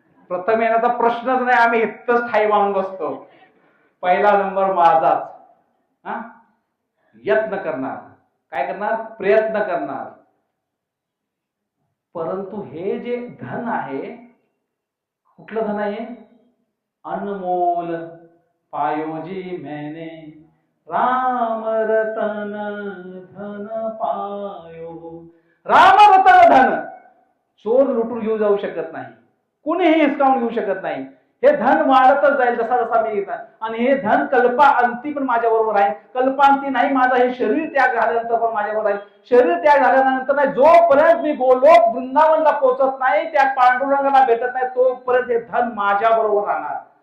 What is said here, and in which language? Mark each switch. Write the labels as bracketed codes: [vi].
[mr] प्रथम येण्याचा प्रश्नच नाही. आम्ही इथंच ठाई मानून बसतो, पहिला नंबर माझाच. यत्न करणार. काय करणार? प्रयत्न करणार. परंतु हे जे धन आहे, कुठलं धन आहे? [hi] अनमोल पायोजी मैंने राम रतन धन पायो. [mr] राम रतन धन चोर लुटून घेऊ जाऊ शकत नाही, कुणीही हिसकावून घेऊ शकत नाही. हे धन वाढतच जाईल जसा जसा मी घेत. आणि हे धन कल्पांती पण माझ्या बरोबर आहे. कल्पांती नाही, माझं हे शरीर त्याग झाल्यानंतर पण माझ्याबरोबर आहे. शरीर त्याग झाल्यानंतर नाही, जोपर्यंत मी गोलोक वृंदावनला पोहोचत नाही, त्या पांडुरंगाला भेटत नाही, तोपर्यंत हे धन माझ्या बरोबर राहणार.